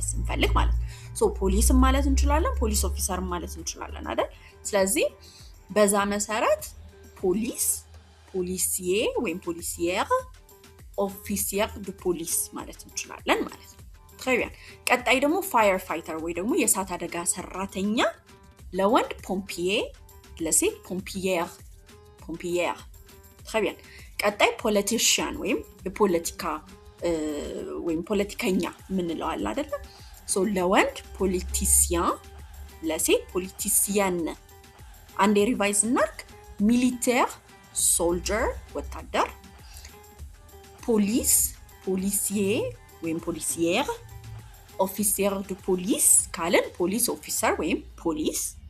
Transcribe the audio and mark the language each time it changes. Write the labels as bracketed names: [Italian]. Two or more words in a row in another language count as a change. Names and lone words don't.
[Amharic] ስንፈልግ ማለት ሶ ፖሊስ ማለት እንችላለን [English] police officer [Amharic] ማለት እንችላለን አይደል ስለዚህ በዛ መሰረት ፖሊስ ፖሊሲዬ ወይም ፖሊሲየር [French] officier de police [Amharic] ማለት እንችላለን ማለት ነው [French] très bien [Amharic] ቀጣይ ደግሞ [English] fire fighter [Amharic] ወይ ደግሞ የእሳት አደጋ ሰራተኛ ለወንድ ፖምፒዬ ለሴት ፖምፒየር [French] très bien [Amharic] ቀጣይ ፖለቲሽያን ወይም የፖለቲካ ወይም ፖለቲከኛ ምንለው አለ አይደል ሶ ለወንድ ፖለቲሲያን ለሴት ፖለቲሲያን አንዴ ሪቫይዝ እናርክ ሚሊቴር ሶልጀር ወታደር ፖሊስ ፖሊሲዬ ወይም ፖሊሲየር [French] officier de police [Amharic] ካለን [English] police officer [Amharic] ወይም ፖሊስ